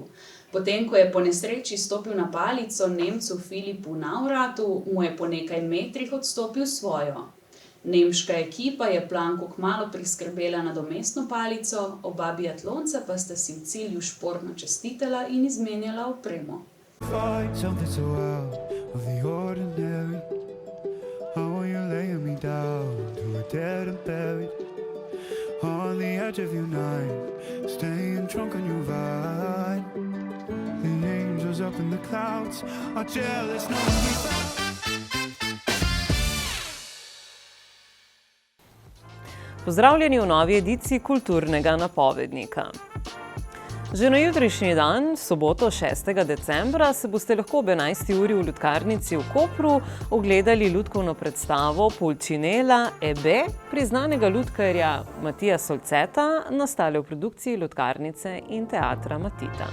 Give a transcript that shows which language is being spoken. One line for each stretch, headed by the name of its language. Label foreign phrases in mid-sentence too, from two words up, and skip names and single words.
Slovenian: Potem, ko je po nesreči stopil na palico Nemcu Filipu Nauratu, mu je po nekaj metrih odstopil svojo. Nemška ekipa je Planku kmalu priskrbela nadomestno palico, oba biatlonca pa sta si v cilju športno čestitala in izmenjala opremo.
English: Find something so out of the ordinary. How are you laying me down to a dead and buried on the edge of your night, staying drunk on your vine. The angels up in the clouds are jealous, knowing we found.
Slovenian: Pozdravljeni v novi ediciji Kulturnega napovednika. Že na jutrišnji dan, soboto 6. decembra, se boste lahko ob 11. uri v Lutkarnici v Kopru ogledali lutkovno predstavo Pulcinella Ebe priznanega lutkarja Matija Solceta, nastale v produkciji Lutkarnice in Teatra Matita.